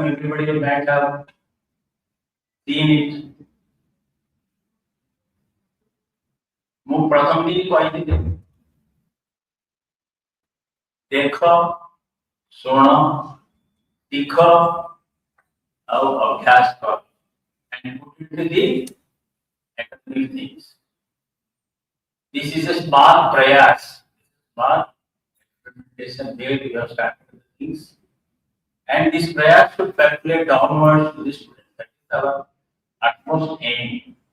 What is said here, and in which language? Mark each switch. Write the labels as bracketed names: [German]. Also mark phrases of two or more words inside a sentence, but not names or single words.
[English] Everybody might have seen it. [Odia] ମୁଁ ପ୍ରଥମ ଦିନ କହିଥିଲି ଦେଖ ଶୁଣ ଶିଖ ଆଉ ଅଭ୍ୟାସ କର [English] and put it to the academic things. This is a small prayas, small implementation where we have started the things, and this prayas should percolate downwards to the students. That is our utmost aim.